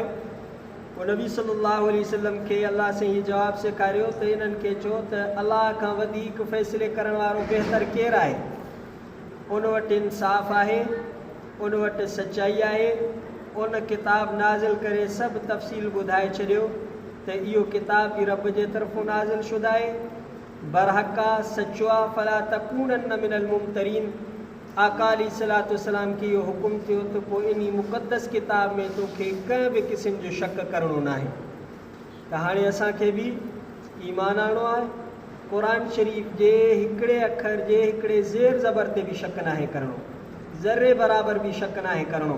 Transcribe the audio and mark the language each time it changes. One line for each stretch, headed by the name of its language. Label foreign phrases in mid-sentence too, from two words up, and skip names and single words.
Sindhi: पोइ नबी
Arabic: صلى الله عليه وسلم
Sindhi: खे अल्लाह से हीअ जवाबु सेखारियो त इन्हनि खे चओ त अल्लाह खां वधीक फ़ैसिले करण वारो बहितर केरु आहे। उन वटि इंसाफ़ आहे, उन वटि सचाई आहे। उन किताब नाज़िल करे सभु तफ़सील ॿुधाए छॾियो त इहो किताब बि रब जे तरफ़ों नाज़िल शुदा आहे, बरहक़ आहे, सचो आहे।
Arabic: فلا تكونن من الممترين.
Sindhi: आका
Arabic: عليه الصلاة والسلام
Sindhi: खे इहो हुकुम थियो त पोइ इन मुक़द्दस किताब में तोखे कंहिं बि क़िस्म जो शक करिणो न आहे। त हाणे असांखे बि ईमान आणो आहे, क़ुरान शरीफ़ जे हिकिड़े अखर जे हिकिड़े ज़ेर ज़बर ते बि शक न आहे करिणो, ज़र्रे बराबरि बि शक न आहे करिणो।